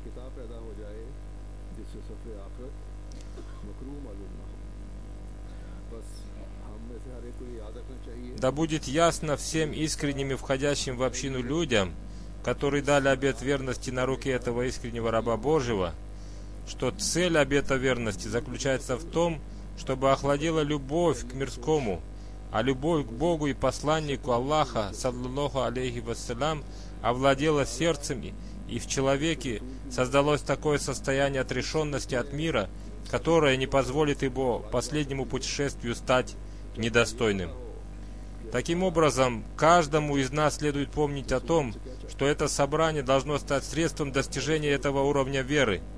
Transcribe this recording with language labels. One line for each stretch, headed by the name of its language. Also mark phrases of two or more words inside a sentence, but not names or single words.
Russian: Да будет ясно всем искренним и входящим в общину людям, которые дали обет верности на руки этого искреннего раба Божьего, что цель обета верности заключается в том, чтобы охладила любовь к мирскому а любовь к Богу и посланнику Аллаха,
Arabic: صلى الله عليه وسلم,
Russian: овладела сердцем, и в человеке создалось такое состояние отрешенности от мира, которое не позволит его последнему путешествию стать недостойным. Таким образом, каждому из нас следует помнить о том, что это собрание должно стать средством достижения этого уровня веры.